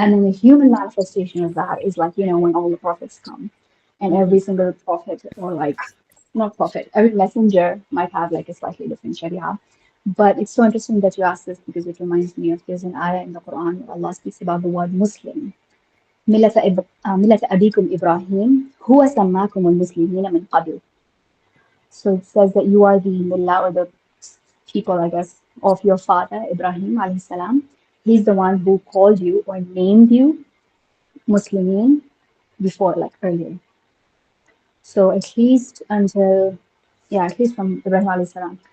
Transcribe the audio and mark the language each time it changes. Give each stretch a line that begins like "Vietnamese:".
English: And then the human manifestation of that is like, when all the prophets come and Mm-hmm. every single prophet or like, not prophet, every messenger might have like a slightly different sharia. But it's so interesting that you asked this because it reminds me of there's an ayah in the Quran where Allah speaks about the word Muslim.
Arabic: ملة أبيكم إبراهيم هو سماكم المسلمين من قبل.
English: So it says that you are the millah or the people, I guess, of your father, Ibrahim alayhi salam. He's the one who called you or named you Muslimin before, like earlier. So at least until, yeah, at least from Ibrahim alayhi salam.